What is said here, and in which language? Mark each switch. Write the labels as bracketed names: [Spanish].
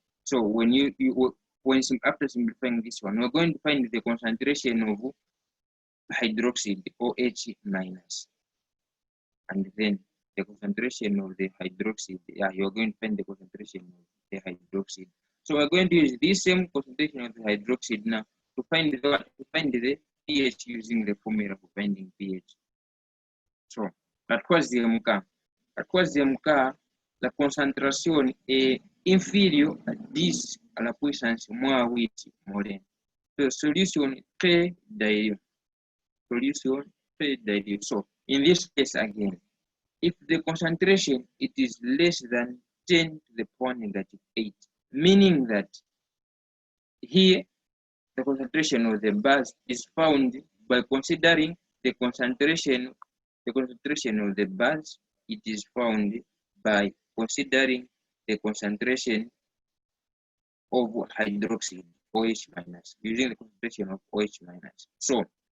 [English] So when after simplifying this one, we're going to find the concentration of hydroxide OH minus, and then the concentration of the hydroxide. You're going to find the concentration of the hydroxide. So we're going to use this same concentration of the hydroxide now to find the pH using the formula for finding pH. [French] So la troisième cas, la concentration est inférieure à 10 à la puissance moins 8 molin. So solution très dilute. [English] So in this case again, if the concentration it is less than 10 to the power negative 8, meaning that here the concentration of the base is found by considering the concentration of the base, it is found by considering the concentration of hydroxide OH minus, using the concentration of OH minus. So